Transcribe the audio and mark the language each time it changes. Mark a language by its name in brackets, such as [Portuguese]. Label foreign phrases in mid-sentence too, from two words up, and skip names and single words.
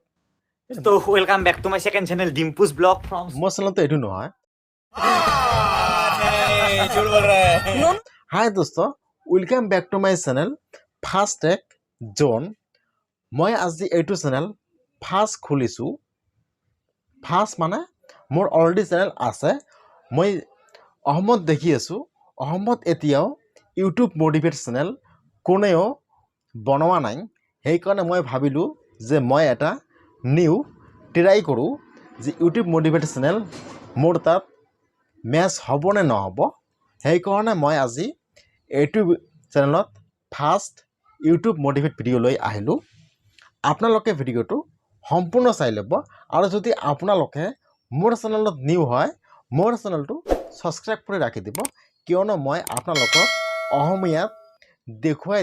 [English] So welcome back to my second channel Dimpu's Blog from [Assamese] মো channel টো এডু নহয়. [English] Hi dosto, welcome back to my channel Fast Tech Zone. [Assamese] Moi আজি etu channel fast খুলিছো. Fast মানে মোৰ already channel আছে. মই অহমত দেখি আছো. অহমত এতিয়াও [English] YouTube motivate channel [Assamese] কোনেও বনোৱা নাই। সেই কাৰণে মই ভাবিলো যে মই এটা [English] new try [Assamese] কৰো যে [English] YouTube motivate channel [Assamese] মোৰ তাত ম্যাচ হ'ব নে নহ'ব। সেই কাৰণে মই আজি এইটো চেনেলত ফাৰ্ষ্ট [English] YouTube motivate video [Assamese] লৈ আহিলো। আপোনালোকে ভিডিওটো সম্পূৰ্ণ চাই ল'ব আৰু যদি আপোনালোকে মোৰ চেনেলত নিউ হয় মোৰ চেনেলটো সাবস্ক্রাইব কৰি ৰাখি দিব কিয়নো মই আপোনালোকক অসমীয়াত দেখুৱাই